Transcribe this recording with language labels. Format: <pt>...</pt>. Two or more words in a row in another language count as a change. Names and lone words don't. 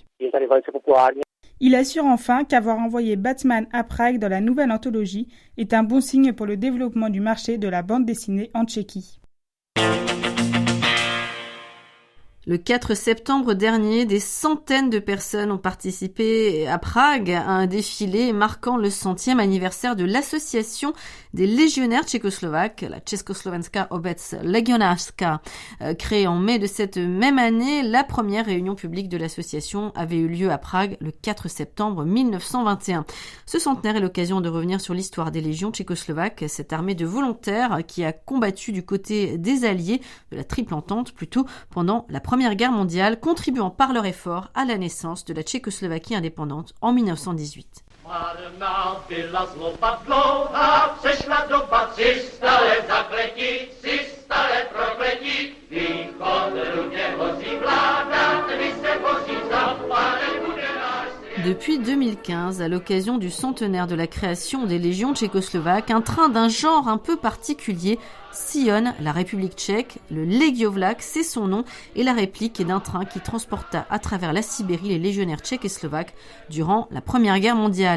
<fr>Il assure enfin qu'avoir envoyé Batman à Prague dans la nouvelle anthologie est un bon signe pour le développement du marché de la bande dessinée en Tchéquie. Le 4 septembre dernier, des centaines de personnes ont participé à Prague à un défilé marquant le 100e anniversaire de l'association des légionnaires tchécoslovaques, la Československá obec legionářská. Créée en mai de cette même année, la première réunion publique de l'association avait eu lieu à Prague le 4 septembre 1921. Ce centenaire est l'occasion de revenir sur l'histoire des légions tchécoslovaques, cette armée de volontaires qui a combattu du côté des Alliés, de la Triple Entente plutôt, pendant la Première Guerre mondiale, contribuant par leur effort à la naissance de la Tchécoslovaquie indépendante en 1918.</fr> <cs>Marná byla zloba dlouhá, přešla doba 300 let zakletí, 300 let prokletí, východ rudě hoří vláda, tedy se hoří západem bude náš.</cs> <fr>Depuis 2015, à l'occasion du centenaire de la création des légions tchécoslovaques, un train d'un genre un peu particulier sillonne la République tchèque. Le Legiovlak, c'est son nom, et la réplique est d'un train qui transporta à travers la Sibérie les légionnaires tchèques et slovaques durant la Première Guerre mondiale.</fr>